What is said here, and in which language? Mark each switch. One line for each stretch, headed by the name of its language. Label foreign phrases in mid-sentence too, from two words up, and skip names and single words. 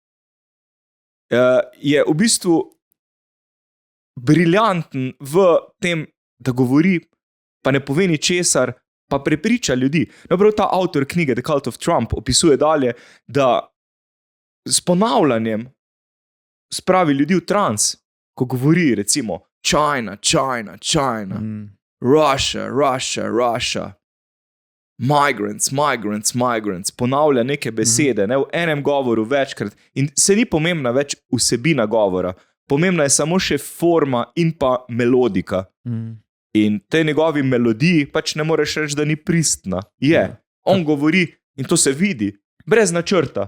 Slovenian: Je v bistvu briljanten v tem, da govori, pa ne pove ničesar, pa prepriča ljudi. Prav ta avtor knjige The Cult of Trump opisuje dalje, da s ponavljanjem spravi ljudi v trans, ko govori recimo
English: China, China, China, Russia, Russia, Russia, migrants, migrants, migrants,
Slovenian: ponavlja neke besede, v enem govoru večkrat in se ni pomembna več vsebina govora, pomembna je samo še forma in pa melodika. In tej njegovi melodiji pač ne moreš reči, da ni pristna. Je. On govori in to se vidi, brez načrta.